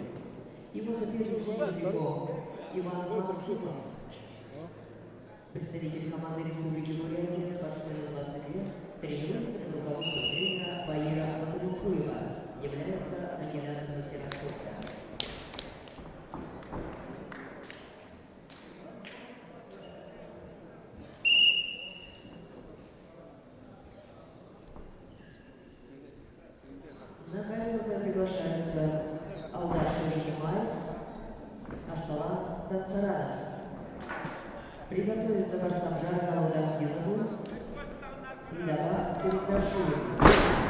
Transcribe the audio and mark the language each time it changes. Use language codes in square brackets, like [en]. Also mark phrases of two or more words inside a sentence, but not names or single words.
[ru] Его соперник в синем трико Иван Максимов, представитель команды Республики Бурятия, спортсмен 20 лет, тренируется под руководством тренера Баира Батулюкуева, является кандидатом в мастера спорта. На ковер приглашается Алдар Сужигимаев, Арсалан Данцаранов. Приготовиться борцам Жаргалу Дамдинову и Даба Терекдашеву.